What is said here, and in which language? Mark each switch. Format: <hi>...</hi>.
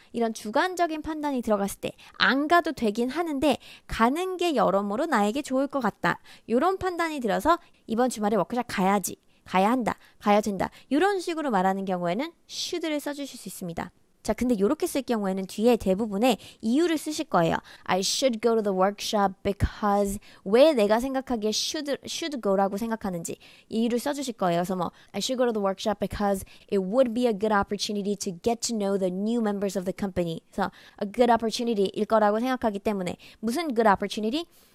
<ko>이런 주관적인 판단이 들어갔을 때, 안 가도 되긴 하는데, 가는 게 여러모로 나에게 좋을 것 같다. 이런 판단이 들어서 이번 주말에 워크숍 가야지. 가야 한다, 가야 된다. 이런 식으로 말하는 경우에는 should를 써주실 수 있습니다. 자, 근데 이렇게 쓸 경우에는 뒤에 대부분의 이유를 쓰실 거예요.</ko> <en>I should go to the workshop because</en> <ko>왜 내가 생각하기에 should go라고 생각하는지 이유를 써주실 거예요. 그래서 뭐</ko> <en>I should go to the workshop because it would be a good opportunity to get to know the new members of the company.</en> <ko>그래서</ko> <en>a good opportunity</en> <ko>일 거라고 생각하기 때문에 무슨 good opportunity?</ko>